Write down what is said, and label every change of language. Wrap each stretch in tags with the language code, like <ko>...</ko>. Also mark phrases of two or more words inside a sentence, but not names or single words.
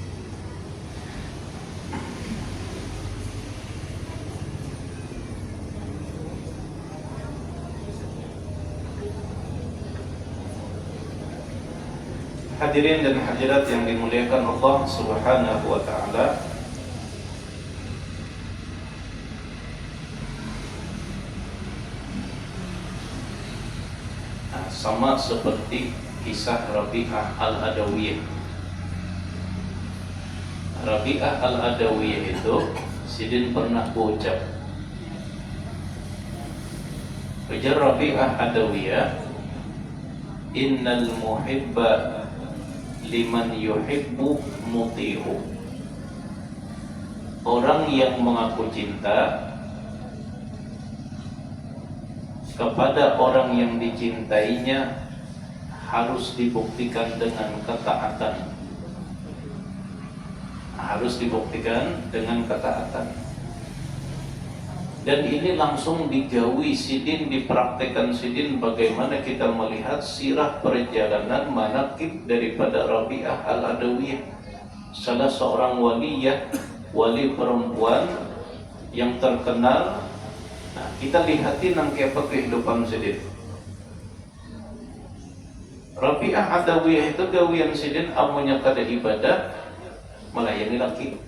<id>Hadirin dan hadirat yang dimuliakan Allah</id> <ar>سبحانه وتعالى.</ar> <id>Sama seperti kisah Rabi'ah Al-Adawiyah.</id> <bjn>Rabi'ah Al-Adawiyah itu sidin pernah ucap. Ujar Rabi'ah Adawiyah,</bjn> <ar>إن المحب لمن يحب مطيع.</ar> <id>Orang yang mengaku cinta kepada orang yang dicintainya harus dibuktikan dengan ketaatan. Harus dibuktikan dengan ketaatan.</id> <bjn>Dan ini langsung digawi sidin, dipraktekkan sidin bagaimana kita melihat sirah perjalanan manaqib daripada Rabi'ah Al-Adawiyah, salah seorang waliyah, wali perempuan yang terkenal. Nah, kita lihatin nangke apa kehidupan sidin. Rabi'ah Adawiyah itu gawian sidin amunya kada ibadah melayani laki.</bjn>